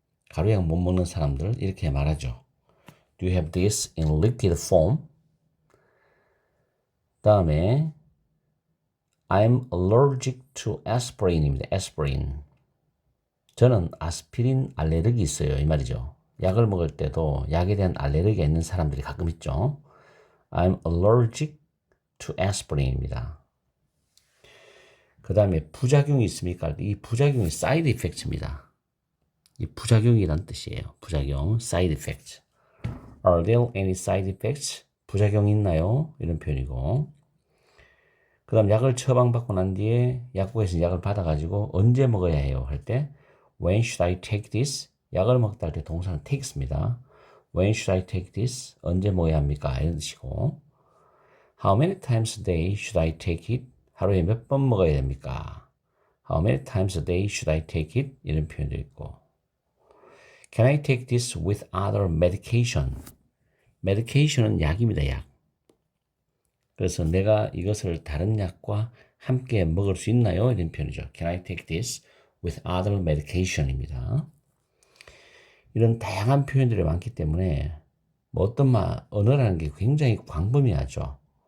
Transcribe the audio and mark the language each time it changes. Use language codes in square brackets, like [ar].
[ko] 가루약 못 먹는 사람들 이렇게 말하죠. [en] Do you have this in liquid form? [ko] 다음에 [en] I'm allergic to aspirin입니다. aspirin. [ko] 저는 아스피린 알레르기 있어요. 이 말이죠. 약을 먹을 때도 약에 대한 알레르기가 있는 사람들이 가끔 있죠. [en] I'm allergic to aspirin입니다. [ko] 그 다음에 부작용이 있습니까? 이 부작용이 side effects입니다. 이 부작용이란 뜻이에요. 부작용, [en] side effects. Are there any side effects? [ko] 부작용이 있나요? 이런 표현이고. 그 다음 약을 처방받고 난 뒤에 약국에서 약을 받아가지고 언제 먹어야 해요? 할 때 [en] When should I take this? [ko] 약을 먹다 할 때 동사는 take입니다. [en] When should I take this? [ko] 언제 먹어야 합니까? 이런 뜻이고 [en] How many times a day should I take it? [ko] 하루에 몇 번 먹어야 됩니까? [en] How many times a day should I take it? [ko] 이런 표현도 있고 [en] Can I take this with other medication? [ko] medication은 약입니다. 약. 그래서 내가 이것을 다른 약과 함께 먹을 수 있나요? 이런 표현이죠. [en] Can I take this with other medication입니다. [ko] 이런 다양한 표현들이 많기 때문에 뭐 어떤 언어라는 게 굉장히 광범위하죠.